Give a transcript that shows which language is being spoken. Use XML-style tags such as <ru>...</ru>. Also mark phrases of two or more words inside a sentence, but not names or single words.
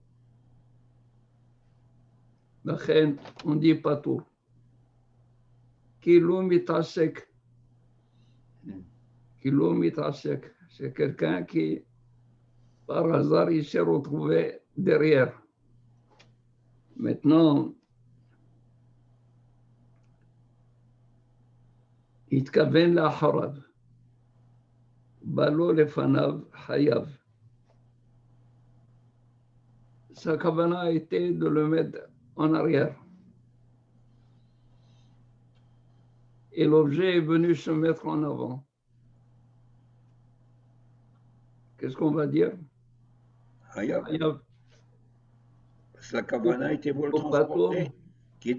<fr>On dit patour.</fr> <he>כלא מתעסק. כלא מתעסק,</he> <fr>c'est quelqu'un qui, par hasard, il s'est retrouvé derrière. Maintenant,</fr> <he>התכוון לאחריו, בא לו לפניו חייב.</he> <fr>Sa kavana était de le mettre en arrière. Et l'objet est venu se mettre en avant. Qu'est-ce qu'on va dire? Hayav. Hayav. Parce que la kavana était pour le transporter, qui est</fr>